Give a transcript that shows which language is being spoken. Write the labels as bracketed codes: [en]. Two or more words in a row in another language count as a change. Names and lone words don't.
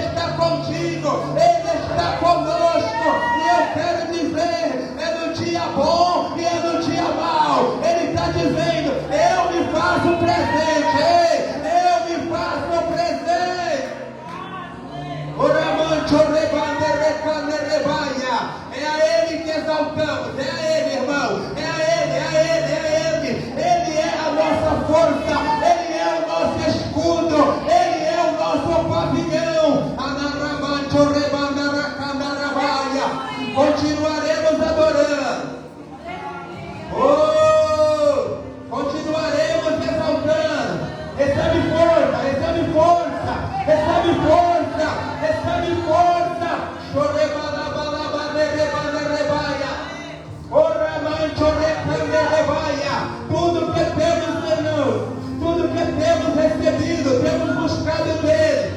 [pt] contigo, Ele está conosco. E eu quero dizer, é no dia bom e é no dia mau. Ele está dizendo, eu me faço presente, ei, eu me faço presente. Oramancho rebande recane rebaia. É a Ele que exaltamos, é a Ele, irmão, é a Ele, é a Ele, é a Ele. Ele é a nossa força, Ele é o nosso escudo, Ele é o nosso pavilhão. Anaramancho rebande recane rebaia. Continuaremos adorando. Oh, continuaremos exaltando. Recebe força, recebe força, recebe força, recebe força. Tudo que temos, Senhor, tudo que temos recebido, temos buscado dele.